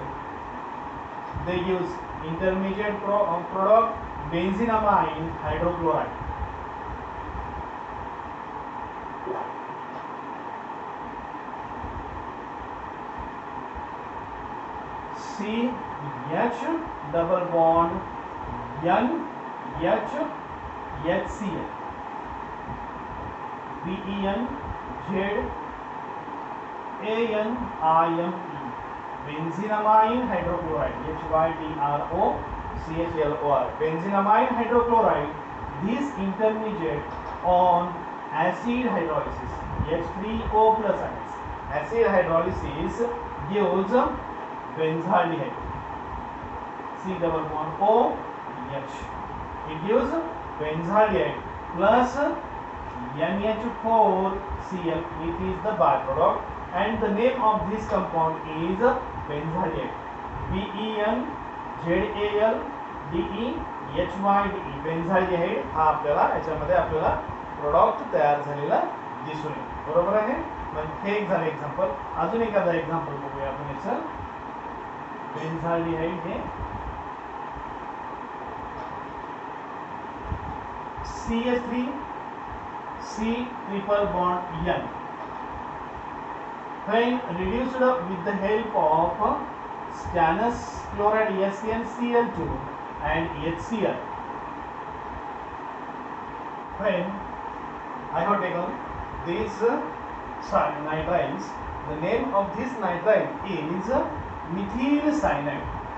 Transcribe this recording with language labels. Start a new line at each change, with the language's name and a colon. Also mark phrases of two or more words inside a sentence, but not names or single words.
English: They use intermediate product benzenamine hydrochloride. CH double bond NH HCl. BENZANIME benzenamine hydrochloride, HYDROCHLOR. Benzenamine hydrochloride, this intermediate on acid hydrolysis, H3O plus ions. Acid hydrolysis gives benzaldehyde, C double bond O H. It gives benzaldehyde plus NH4Cl, it is the byproduct, and the name of this compound is benzaldehyde. BENZALDEHYDE.
Marathi: बेन्झाल्डिहाइड हा आपल्याला याच्यामध्ये आपल्याला प्रोडक्ट तयार झालेला दिसून येईल. बरोबर आहे. मग हे एक झालं एक्झाम्पल. अजून एखादा एक्झाम्पल बघूया आपण याचं.
English: बेन्झाल्डिहाइड हे CH3 C triple bond N. When reduced with the help of stannous chloride SnCl2 and HCl. When I have taken these nitriles, the name of this nitrile is methyl cyanide.